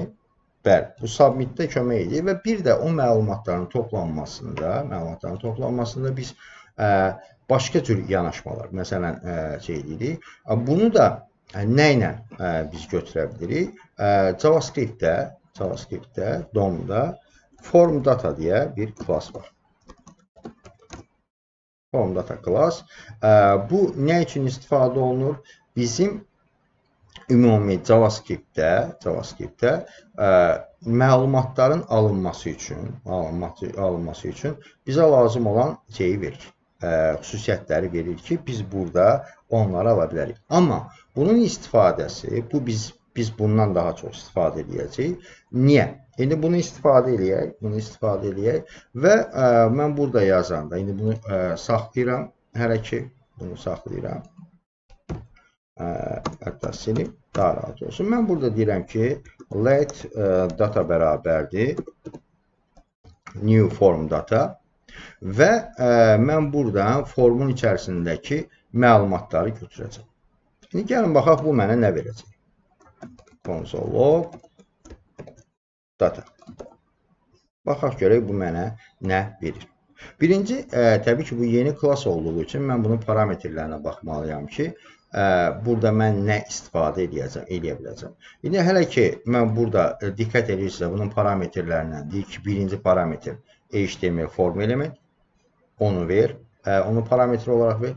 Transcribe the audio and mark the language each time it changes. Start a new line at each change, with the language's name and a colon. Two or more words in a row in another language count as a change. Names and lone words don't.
Azerbaijani: Bəli, bu submitdə kömək edir və bir də o məlumatların toplanmasında biz başqa cür yanaşmalar, məsələn, şey deyirik. Bunu da nə ilə biz götürə bilirik? JavaScript-də, DOM-da
English: form data
Azerbaijani: deyə bir class var.
English: Form data class.
Azerbaijani: Bu nə üçün istifadə olunur? Bizim ümumi JavaScript-də məlumatların alınması üçün bizə lazım olan şeyi verir. Xüsusiyyətləri verir ki, biz burada onları ala bilərik. Amma bunun istifadəsi, biz bundan daha çox istifadə edəcəyik. Niyə? İndi bunu istifadə eləyək və mən burada yazanda, indi bunu saxlayıram, hələ ki bunu saxlayıram. Hətta silib daha rahat olsun. Mən burada deyirəm ki,
English: let data
Azerbaijani: bərabərdir
English: new form data
Azerbaijani: və mən buradan formun içərisindəki məlumatları götürəcəm. İndi gəlin baxaq, bu mənə nə verəcək?
English: Console log data.
Azerbaijani: Baxaq görək, bu mənə nə verir? Birinci, təbii ki, bu yeni klass olduğu üçün mən bunun parametrlərinə baxmalıyam ki, burada mən nə istifadə edə biləcəm. İndi hələ ki, mən burada diqqət edirsə, bunun parametrlərindən deyir ki, birinci parametr
English: HTML form element,
Azerbaijani: onu ver, onu parametr olaraq ver.